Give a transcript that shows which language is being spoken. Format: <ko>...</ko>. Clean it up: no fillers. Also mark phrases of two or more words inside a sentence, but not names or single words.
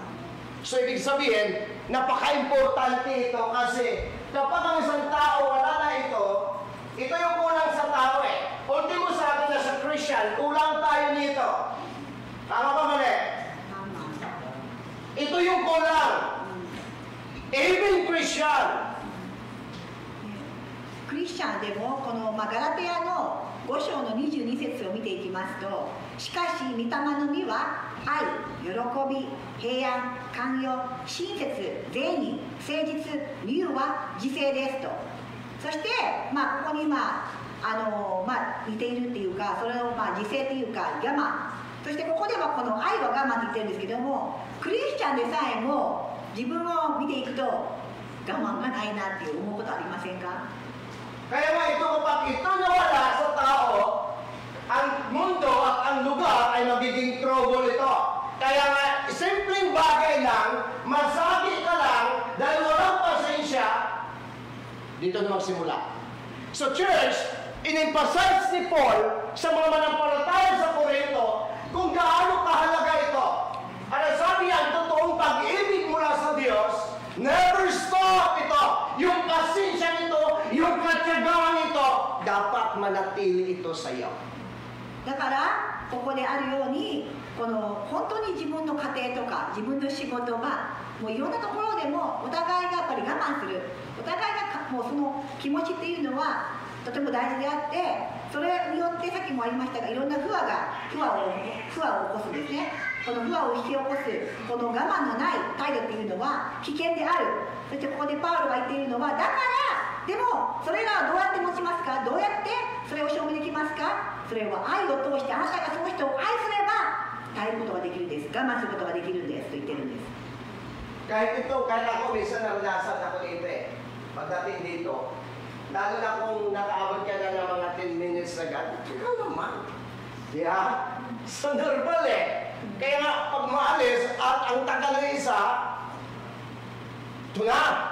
<tl>So ibig sabihin, napaka-importante ito kasi kapag ang isang tao wala na ito yung kulang sa tao eh. Ultimo sa atin na sa Christian, kulang tayo nito. Tama ba mali? Ito yung kulang.</tl> <en>Even Christian.</en> <ja>クリスチャンでもこの、ガラテヤの5章の22節を見ていきますと、しかし御霊の実は愛、喜び、平安、寛容、親切、善意、誠実、理由は自制ですと。そして、ここに似ているっていうか、それを自制っていうか我慢、そしてここではこの愛は我慢って言ってるんですけども、クリスチャンでさえも自分を見ていくと我慢がないなって思うことありませんか。</ja> <tl>Kaya nga ito, kapag ito nawala sa tao, ang mundo at ang lugar ay magiging trouble ito. Kaya nga, simpleng bagay lang, masagi ka lang, dahil walang pasensya, dito na magsimula. So church, in-emphasize ni Paul sa mga manampalataya sa Corinto kung gaano kahalaga ito. At sabi niya, ang totoong pag-ibig mula sa Diyos,</tl> <en>never stop</en> <tl>ito. Yung pasensya nito, yung katyagaan ito, dapat manatili ito sa iyo.</tl> <ja>だからここであるように、この本当に自分の家庭とか自分の仕事場、もういろんなところでもお互いがやっぱり我慢する、お互いがもうその気持ちっていうのはとても大事であって、それによってさっきもありましたが、いろんな不和を起こすんですね。この不和を引き起こすこの我慢のない態度っていうのは危険である。そしてここでパウロが言っているのは、だからでもそれらはどうやって持ちますか、どうやってそれを証明できますか。それは愛を通して、あなたがその人を愛すれば耐えることができるんです、我慢することができるんですと言ってるんです。</ja> <tl>Kahit ako minsan naranasan ako dito eh. Pagdating dito, lalo na kung nakaabot ka na ng mga 10 minutes na gano'n, ikaw naman.</tl> <en>Yeah? So normal eh.</en> <tl>Kaya nga, pag maalis at ang tagal ng isa, ito na.</tl>